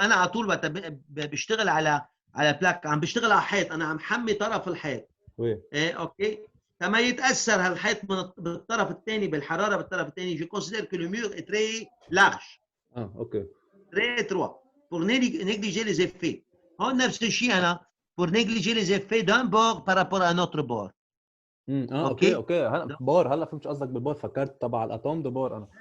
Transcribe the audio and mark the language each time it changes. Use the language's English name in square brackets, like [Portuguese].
[Arabic] انا على طول بشتغل على بلاك، عم بشتغل على حيط، انا عم حمي طرف الحيط. وي ايه اوكي. لما يتاثر هالحيط بالطرف الثاني بالحراره بالطرف الثاني، [French] je considère que le mur est très large. [Arabic] اوكي. [French] très étroit pour négliger les effets. [Arabic] هون نفس الشيء انا [French] pour négliger les effets d'un bord par rapport à un autre bord. [Arabic] اوكي هلا بور، هلا فهمت قصدك بالبور، فكرت تبع الاتوم دو بور انا.